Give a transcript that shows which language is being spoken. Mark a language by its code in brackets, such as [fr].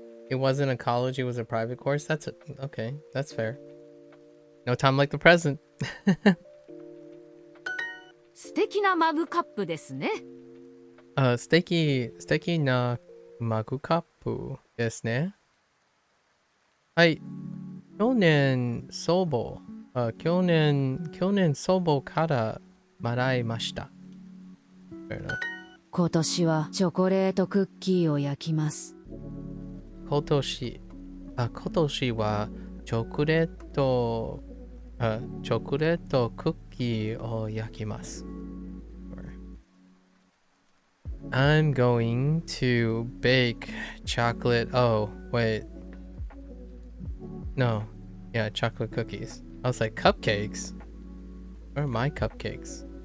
[en] It wasn't a college, it was a private course. That's okay, that's fair. No time like the present. [ja] 素敵なマグカップですね。素敵なマグカップですね。はい。去年祖母からもらいました。今年はチョコレートクッキーを焼きます。今年はチョコレートクッキーを焼きます。 [en] I'm going to bake chocolate. Oh, wait. No. Yeah, chocolate cookies. I was like, cupcakes? Where are my cupcakes?